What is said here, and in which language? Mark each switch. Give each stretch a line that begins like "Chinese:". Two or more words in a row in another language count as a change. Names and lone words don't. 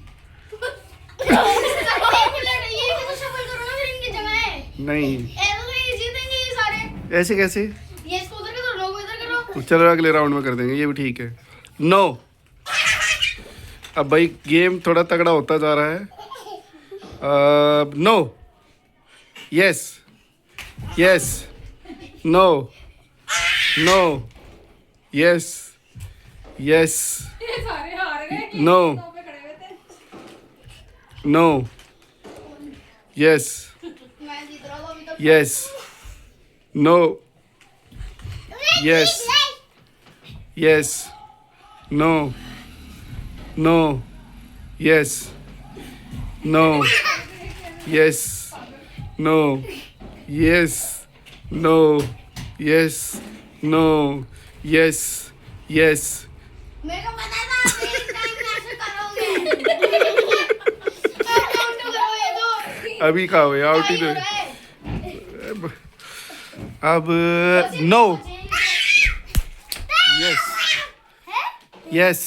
Hindi: नहीं ऐसे कैसे चलो अगले राउंड में कर देंगे ये भी ठीक है नो अब भाई गेम थोड़ा तगड़ा होता जा रहा है
English: no yes yes no no yes yes no no yes yes no yes yes no no yes no yes no yes no yes no yes yes
Hindi: मेरे को पता था आप एक टाइम में ऐसे करोगे। काउंट करो ये दो। अभी कहा हुआ आउट ही हो तो रहा है। अब
English: no yes yes